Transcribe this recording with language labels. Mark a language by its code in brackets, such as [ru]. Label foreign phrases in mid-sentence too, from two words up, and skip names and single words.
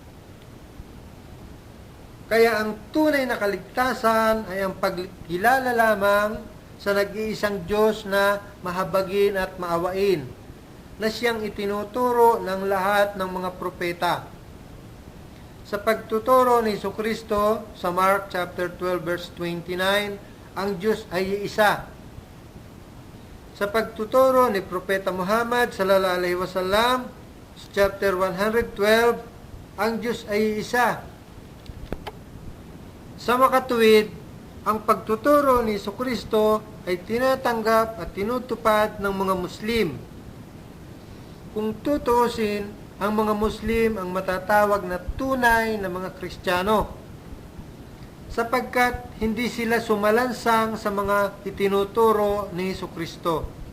[tl] Kaya ang tunay na kaligtasan ay ang pagkilala lamang sa nag-iisang Diyos na mahabagin at maawain, na siyang itinuturo ng lahat ng mga propeta. Sa pagtuturo ni Jesucristo sa [en] Mark chapter 12 verse 29, [tl] ang Diyos ay iisa. Sa pagtuturo ni Propeta Muhammad [ar] صلى الله عليه وسلم [tl] sa chapter 112, ang Diyos ay isa. Sa makatuwid, ang pagtuturo ni Jesucristo ay tinatanggap at tinutupad ng mga Muslim. Kung tutuusin, ang mga Muslim ang matatawag na tunay na mga Kristiyano, sapagkat hindi sila sumalansang sa mga itinuturo ni Jesucristo.